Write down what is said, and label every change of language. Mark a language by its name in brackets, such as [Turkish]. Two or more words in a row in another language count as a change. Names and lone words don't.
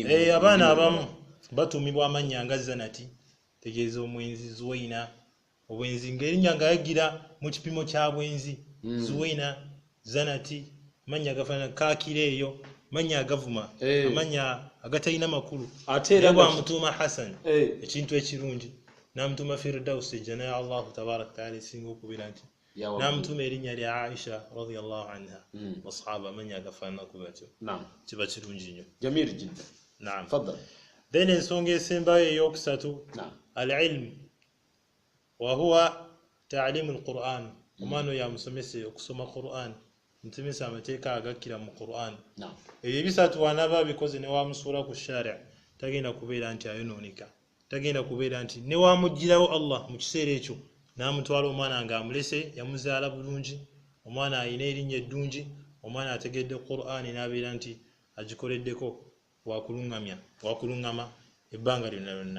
[Ganda] abaana abamu batuumibwa amannya nga Zanati tegeeza omwenzi Zuwaina obwenzi ng'erinnya ngayagira mu kipimo kya bwenzi Zuwaina Zanati amannya agafaanana kaakira eyo amannya agavuma amannya agatalina makulu ate era bwamutuuma Hassan ekintu ekirungi n'amutuuma Firdaus ejjana ya [Arabic] الله تبارك وتعالى [Ganda] esinga okubeera nti n'amutuuma erinnya lya Aisha [Arabic] رضي الله عنها [Ganda] basahaba amannya agafaananako batyo kiba kirungi nnyo [Arabic] جميل جدا [Ganda] naam then ensonga esembayo ey'okusatu [Arabic] العلم وهو تعليم القرآن [Ganda] omwana oyo amusomese okusoma Qur'an ntemesa amateeka agakkira mu Qur'an ebyo bisatu wanaba bikoze ne wamusuula ku shari' tagenda kubeera nti ayonooneka tagenda kubeera nti ne wamugirawo Allah mu kiseera ekyo n'amutwala omwana ng'amulese yamuzaala bulungi omwana ayina erinnya eddungi omwana ategedde Qur'an n'abeera nti agikoleddeko wakuluŋŋama ebbanga lyonna lyonna